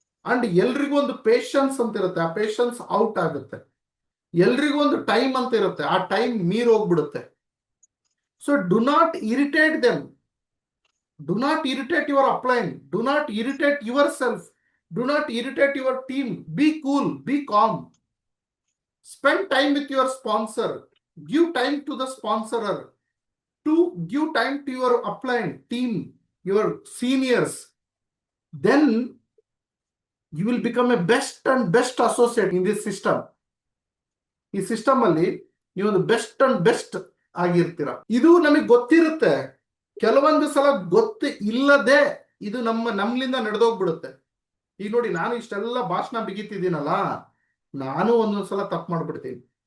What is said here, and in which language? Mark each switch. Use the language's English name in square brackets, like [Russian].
[Kannada] And ಎಲ್ರಿಗೂ ಒಂದು patience ಅಂತ ಇರುತ್ತೆ, ಆ ಪೇಷನ್ಸ್ ಔಟ್ ಆಗುತ್ತೆ. ಎಲ್ರಿಗೂ ಒಂದು ಟೈಮ್ ಅಂತ ಇರುತ್ತೆ, ಆ ಟೈಮ್ ಮೀರ್ ಹೋಗ್ಬಿಡುತ್ತೆ. [English] So do not irritate them, do not irritate your upline, do not irritate yourself, do not irritate your team. Be cool, be calm, spend time with your sponsor, give time to the sponsorer, to give time to your upline team, your seniors. Then you will become a best and best associate in this system. [Kannada] ಈ system ಅಲ್ಲಿ ನೀವು ಒಂದು best and best ಆಗಿರ್ತೀರ. ಇದು ನಮಗೆ ಗೊತ್ತಿರುತ್ತೆ, ಕೆಲವೊಂದು ಸಲ ಗೊತ್ತು ಇಲ್ಲದೆ ಇದು ನಮ್ಲಿಂದ ನಡೆದೋಗ್ಬಿಡುತ್ತೆ. ಈಗ ನೋಡಿ, ನಾನು ಇಷ್ಟೆಲ್ಲ ಭಾಷಣ ಬಿಗಿತಿದ್ದೀನಲ್ಲ, ನಾನು ಒಂದೊಂದ್ಸಲ ತಪ್ಪು ಮಾಡ್ಬಿಡ್ತೀನಿ.